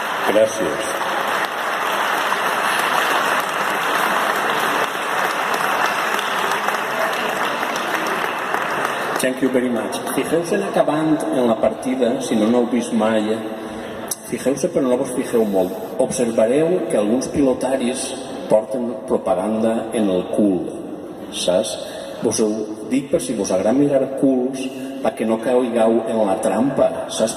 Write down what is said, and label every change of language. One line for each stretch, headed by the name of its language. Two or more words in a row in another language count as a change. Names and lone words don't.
Catalan: Gràcies.
English: Thank you very much.
Catalan: Fijeu-se en acabant en la partida, si no n'heu vist mai, fijeu-se però no vos fijeu molt. Observareu que alguns pilotaris porten propaganda en el cul, saps? Vos ho dic per si vos agrada mirar culs, perquè no caigueu en la trampa, saps?